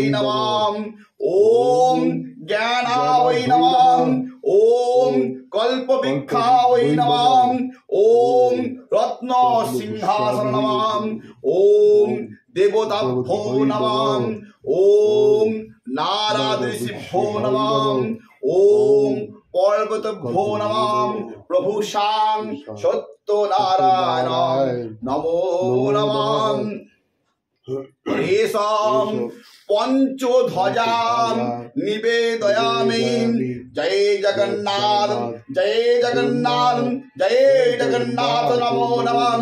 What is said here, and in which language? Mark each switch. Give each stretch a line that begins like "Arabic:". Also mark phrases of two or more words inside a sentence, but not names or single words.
Sanskrit: নমঃ ওম জ্ঞানায় নমঃ ওম কল্পবৃক্ষায় নমঃ ওম রত্ন সিংহাসন নমঃ ওম দেবতাভ্যো নমঃ ওম নারাদৃশিভ্যো নমঃ ওম পর্বতভ্যো নমঃ প্রভু শাং সত্যনারায়ণ নমো নমঃ। এষাং পঞ্চধ্বজাং নিবেদয়ামি জয় জগন্নাথ জয় জগন্নাথ জয় জগন্নাথ নমো নমঃ।